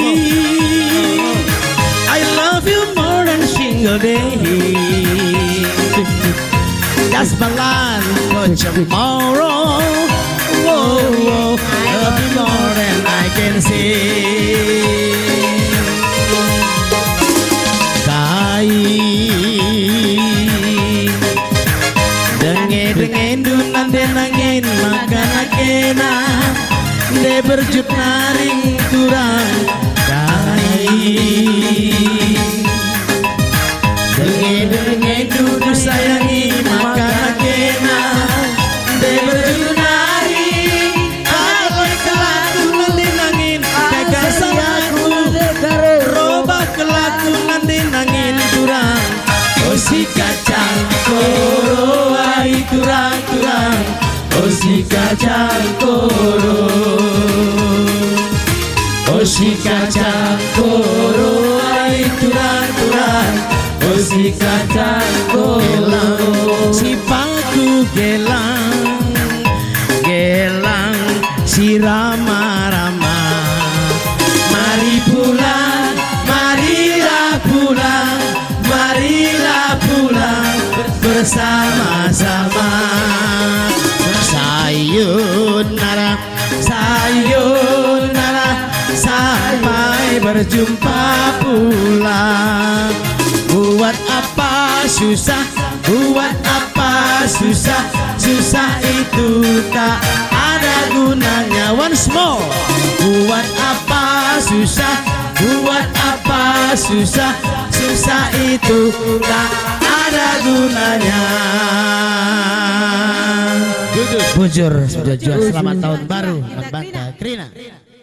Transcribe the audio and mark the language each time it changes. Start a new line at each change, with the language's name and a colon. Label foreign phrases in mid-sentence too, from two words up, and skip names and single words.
English: I love you more than single day. That's my life for tomorrow. Whoa, whoa, love you more than I can say.
Batak Karo: Dengen dunan de nangin makan akena de berjut naring turang kai dengen dudu sayangi makan akena de berjut naring alai kelaku nanti nangin tegar sayaku robah kelaku nanti nangin turang Osi kacang koro hai turang-turang Osi kacang koro Osi kacang koro hai turang-turang Osi kacang koro
Malay: Si paku gelang Gelang si rama-rama Mari pulang, marilah pulang Marilah pulang bersama-sama
Japanese: Sayonara, sayonara
Malay: Sampai berjumpa pula Buat apa susah, buat apa susah Susah itu tak ada gunanya
English: Once more
Malay: Buat apa susah, buat apa susah Susah itu tak ada gunanya. Bujur, selamat tahun baru, Banta Krina.